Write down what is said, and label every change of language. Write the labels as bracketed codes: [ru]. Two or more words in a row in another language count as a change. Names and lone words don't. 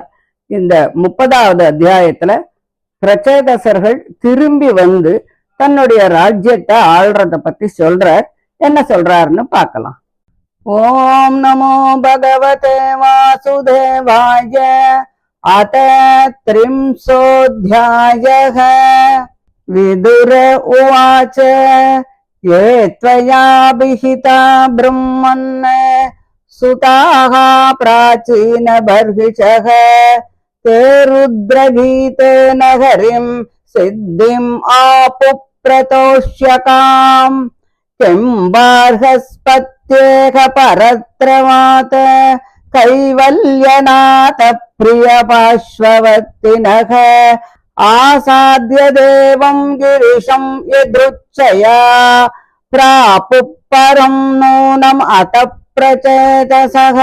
[ta] இந்த 30வது அத்தியாயத்துல பிரச்சேதசர்கள் திரும்பி வந்து தன்னுடைய ராஜ்யத்தை ஆள்றத பத்தி சொல்றார். என்ன சொல்றாருன்னு பார்க்கலாம். [sa] ॐ नमो भगवते वासुदेवाय. अथ त्रिंशोऽध्यायः. विदुर उवाच ये त्वया विहिता ब्रह्मन् सुताः प्राचीन बर्हिषः ते रुद्रगीतेन हरिं सिद्धिम् आपुप्रतोष्यकाम् किं बार्हस्पत्येह परत्रवात कैवल्यनाथ प्रियपार्श्ववर्तिनः आसाद्य देवं गिरिशं यदृच्छया प्रापुः परं नूनम् अत प्रचेतसः.